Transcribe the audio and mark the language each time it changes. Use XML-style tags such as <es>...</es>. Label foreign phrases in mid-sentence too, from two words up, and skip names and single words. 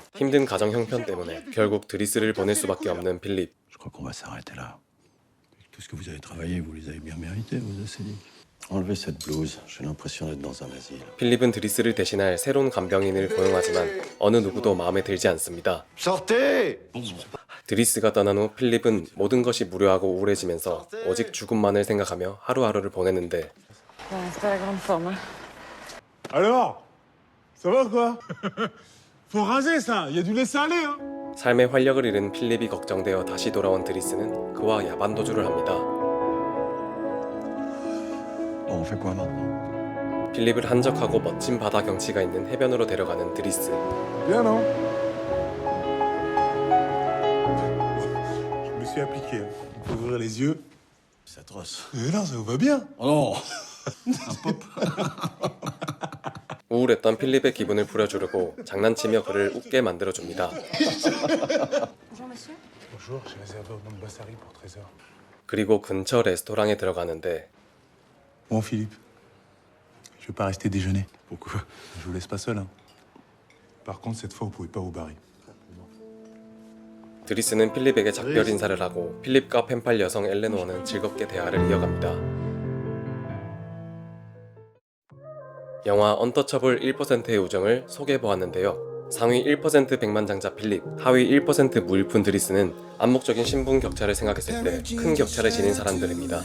<ko>힘든 가정 형편 때문에 결국 드리스를 보낼 수밖에 없는 필립.</ko> <fr>Je crois qu'on va s'arrêter là. Tout ce que vous avez travaillé, vous les avez bien mérités, vos acédiques. Enlevez cette blouse, j'ai l'impression d'être dans un asile.</fr> <ko>필립은 드리스를 대신할 새로운 간병인을 고용하지만 어느 누구도 마음에 들지 않습니다.</ko> <fr>Sortez!</fr> <ko>드리스가 떠난 후 필립은 모든 것이 무료하고 우울해지면서 오직 죽음만을 생각하며 하루하루를 보내는데</ko> <fr>Alors? Ça va quoi? Faut raser ça, il y a du laisser aller, hein?</fr> <ko>삶의 활력을 잃은 필립이 걱정되어 다시 돌아온 드리스는 그와 야반도주를 합니다.</ko> <fr>Bon, on fait quoi maintenant?</fr> <ko>필립을 한적하고 멋진 바다 경치가 있는 해변으로 데려가는 드리스.</ko> <fr>Bien, non? Je me suis appliqué. Il faut ouvrir les yeux. C'est atroce. Mais non, ça vous va bien. Oh non!</fr> <ko>우울했던 필립의 기분을 풀어주려고 장난치며 그를 웃게 만들어줍니다.</ko> <fr>Bonjour, j'ai réservé au nom de Bassari pour 13h.</fr> <ko>그리고 근처 레스토랑에 들어가는데</ko> <fr>Bon, Philippe, je vais pas rester déjeuner. Pourquoi? Je vous laisse pas seul, hein. Par contre, cette fois, vous pouvez pas vous barrer.</fr> <ko>드리스는 필립에게 작별 인사를 하고 필립과 펜팔 여성 엘레노어는 즐겁게 대화를 이어갑니다. 영화 언터처블 1%의 우정을 소개해보았는데요. 상위 1% 백만장자 필립, 하위 1% 무일푼 드리스는 암묵적인 신분 격차를 생각했을 때 큰 격차를 지닌 사람들입니다.</ko>